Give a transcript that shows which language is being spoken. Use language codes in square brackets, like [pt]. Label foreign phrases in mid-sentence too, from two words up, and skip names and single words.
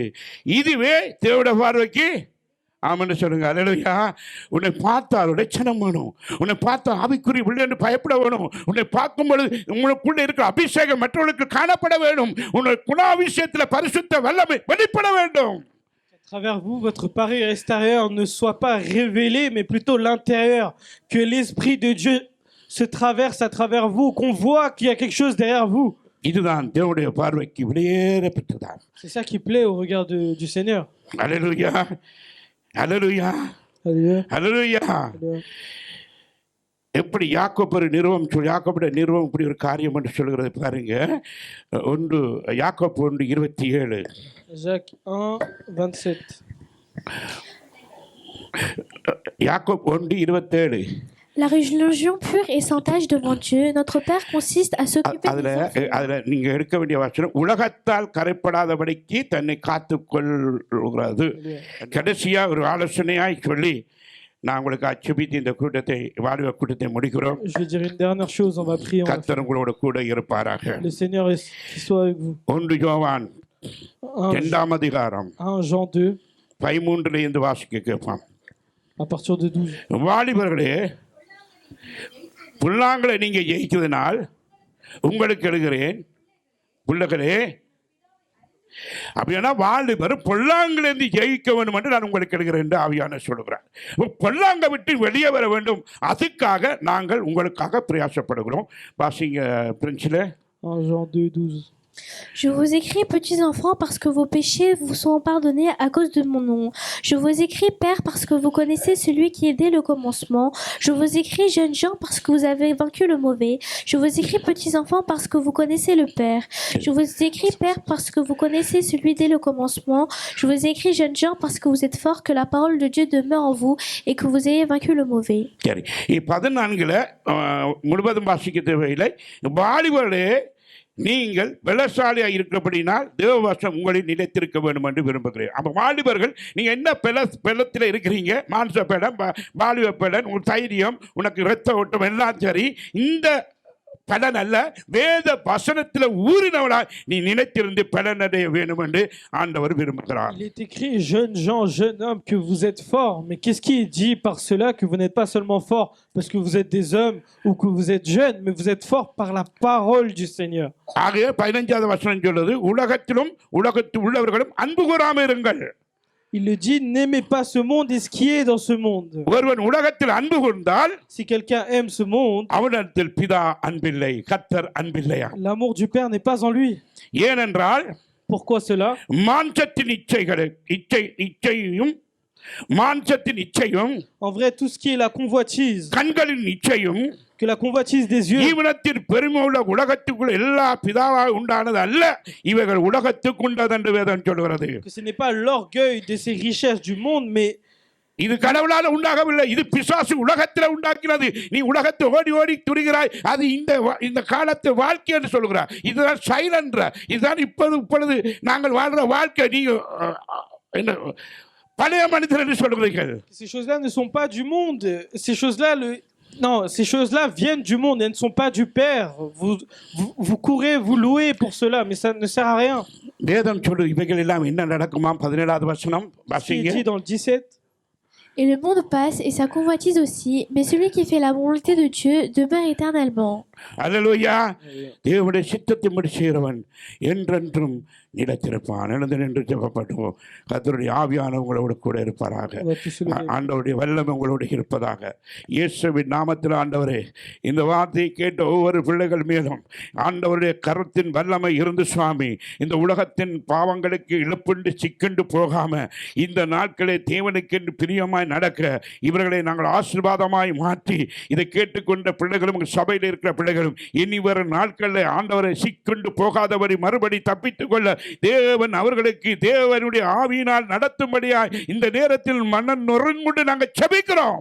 [ta] இதுவே தேவட பார்வைக்கு ஆமென்னு சொல்லுங்க. அல்லேலூயா. உன்னை பார்த்தால் லட்சணம் வேணும். உன்னை பார்த்தா ஆவிக்குரிய பிள்ளை என்று பயப்பட வேணும். உன்னை பார்க்கும் பொழுது உங்களுக்குள்ள இருக்கிற அபிஷேகம் மற்றவர்களுக்கு காணப்பட வேண்டும். உன்னுடைய குணாபிஷேகத்தில் பரிசுத்த வல்லமை வெளிப்பட வேண்டும். [fr] À travers vous, votre parure extérieure ne soit pas révélée, mais plutôt l'intérieur. Que l'Esprit de Dieu se traverse à travers vous, qu'on voit qu'il y a quelque chose derrière vous. [ta] இதுதான் தேவனுடைய பார்வைக்கு வெளியேறப்பட்டதான். [fr] C'est ça qui plaît au regard du Seigneur. [ta] அல்லேலூயா. அல்லேலூயா. [fr] Alléluia. [ta] அல்லேலூயா. [fr] Alléluia. [ta] எப்படி யாக்கோபுடைய நிறுவம் இப்படி ஒரு காரியம் என்று சொல்கிறது பாருங்க. 1 யாக்கோபு 1:27. [fr] Jacques 1, 27. [ta] யாக்கோபு 1:27. [fr] La religion pure et sans tache devant Dieu, notre Père consiste à s'occuper [ta] அதுல [fr] des enfants. [ta] அதுல நீங்க எடுக்க வேண்டிய வசனம் உலகத்தால் கரைப்படாதபடிக்கு தன்னை காத்துக்கொள்கிறது. கடைசியா ஒரு ஆலோசனையாய் சொல்லி நான் உங்களுக்கு அச்சுபித்து இந்த கூட்டத்தை வாழ்வு கூட்டத்தை முடிக்கிறோம். [fr] Je vais dire une dernière chose, on va prier. [ta] கர்த்தர் உங்களோட கூட இருப்பாராக. [fr] Le Seigneur qui soit avec vous. [ta] 1 யோவான் 1 2ஆம் அதிகாரம் [fr] Jean 2, [ta] 13 இருந்து வாசிக்க கேட்பான். [fr] à partir de 12. [ta] வாலிபர்களே, புல்லாங்களை நீங்க ஜெயிச்சதுனால் உங்களுக்கு எழுகிறேன். புள்ளகளே, அப்படின்னா வாலிபர் பொல்லாங்கிலிருந்து ஜெயிக்க வேண்டும் என்று நான் உங்களுக்கு எழுகிறேன் என்று ஆவியான சொல்லுகிறார். பொல்லாங்க விட்டு வெளியே வர வேண்டும். அதுக்காக நாங்கள் உங்களுக்காக பிரயாசப்படுகிறோம். வாசிங்க பிரின்ஸ்ல. [fr] 1 Jean 2, 12. Je vous écris, petits enfants, parce que vos péchés vous sont pardonnés à cause de mon nom. Je vous écris, pères, parce que vous connaissez celui qui est dès le commencement. Je vous écris, jeunes gens, parce que vous avez vaincu le mauvais. Je vous écris, petits enfants, parce que vous connaissez le Père. Je vous écris, pères, parce que vous connaissez celui dès le commencement. Je vous écris, jeunes gens, parce que vous êtes forts, que la parole de Dieu demeure en vous et que vous ayez vaincu le mauvais. [ta] சரி, 14 முழுவதும் வாசிக்க தேவையில்லை. வாலிபர்களே, நீங்கள் பலசாலியாக இருக்கிறபடினால் தேவவசனம் உங்களில் நிலைத்திருக்க வேண்டும் என்று விரும்புகிறேன். அப்போ வாலிபர்கள் நீங்கள் என்ன பலத்தில் இருக்கிறீங்க, மாம்ச பலம், வாலிப பலன், உன் தைரியம், உனக்கு இரத்த ஓட்டம் எல்லாம் சரி. இந்த பலன் அல்ல, வேத வசனத்தில் ஊறினவளா நீ நினைத்திருந்து பலன் அடைய வேண்டும் என்று ஆண்டவர் விரும்புகிறார். [fr] Il est écrit, jeunes gens, jeunes hommes, que vous êtes forts. Mais qu'est-ce qui est dit par cela que vous n'êtes pas seulement forts parce que vous êtes des hommes ou que vous êtes jeunes, mais vous êtes forts par la parole du Seigneur. [ta] ஆகவே 15வது வசனம் சொல்லுது, உலகத்திலும் உலகத்தில் உள்ளவர்களும் அன்பு கூறாமல் இருங்கள். [fr] Il le dit, n'aimez pas ce monde et ce qui est dans ce monde. [ta] ஒருவன் உலகத்தில் அன்பு கூர்ந்தால் [fr] Si quelqu'un aime ce monde, [ta] அவனிடத்தில் பிதா அன்பில்லை, கர்த்தர் அன்பில்லையா. [fr] l'amour du Père n'est pas en lui. [ta] ஏனென்றால் [fr] Pourquoi cela? [ta] மாம்சத்தின் இச்சையும் மாம்சத்தின் இச்சையும் [fr] En vrai, tout ce qui est la convoitise, [ta] கண்களின் இச்சையும் [fr] que la convoitise des yeux, [ta] ஜீவனத்தின் பெருமை உள்ள உலகத்துக்குள்ள எல்லா பிதாவாக உண்டானது அல்ல, இவைகள் உலகத்துக்கு உண்டது என்று வேதம் சொல்கிறது. [fr] que ce n'est pas l'orgueil de ces richesses du monde, mais [ta] இது கடவுளால உண்டாகவில்லை, இது பிசாசு உலகத்தில் உண்டாக்கினது. நீ உலகத்தை ஓடி ஓடி துரிகிறாய், அது இந்த காலத்து வாழ்க்கை என்று சொல்கிறார். இதுதான் சைலன்ற, இதுதான் இப்பொழுது நாங்கள் வாழ்ற வாழ்க்கை. நீங்க என்ன பழைய மனிதர் என்று சொல்கிறீர்கள். [fr] ces choses-là ne sont pas du monde. Ces choses-là, non, ces choses-là viennent du monde, elles ne sont pas du Père. Vous courez, vous louez pour cela, mais ça ne sert à rien. [ta] வேதம் சொல்லு இவைகள் எல்லாம் என்ன நடக்குமா? 17வது வசனம் [fr] Ce qui est [ta] வாசிங்க. [fr] dit dans le 17. Et le monde passe et sa convoitise aussi, mais celui qui fait la volonté de Dieu demeure éternellement. [ta] அல்லேலூயா. தேவனுடைய சித்தத்தின்படி செய்கிறவன் என்றென்றும் நிலைத்திருப்பான். எழுந்து நின்று ஜெபப்படுவோம். கர்த்தருடைய ஆவியான உங்களோடு கூட இருப்பாராக. [fr] On va tous se lever. [ta] ஆண்டவருடைய வல்லமை உங்களோடு இருப்பதாக. இயேசுவின் நாமத்தில் ஆண்டவரே, இந்த வார்த்தையை கேட்ட ஒவ்வொரு பிள்ளைகள் மேலும் ஆண்டவருடைய கரத்தின் வல்லமை இருந்து சுவாமி, இந்த உலகத்தின் பாவங்களுக்கு இழப்புண்டு சிக்கண்டு போகாம இந்த நாட்களே தேவனுக்கென்று பிரியமாய் நடக்க இவர்களை நாங்கள் ஆசீர்வாதமாய் மாற்றி இதை கேட்டுக்கொண்ட பிள்ளைகளும் சபையில் இருக்கிற பிள்ளைகளும் இனி வரும் நாட்களில் ஆண்டவரை சிக்கண்டு போகாதவரை மறுபடி தப்பித்துக் கொள்ள தேவன் அவர்களுக்கு தேவனுடைய ஆவியினால் நடத்தும்படியாய் இந்த நேரத்தில் மனம் நொறுங்குண்டு நாங்கள் ஜெபிக்கிறோம்.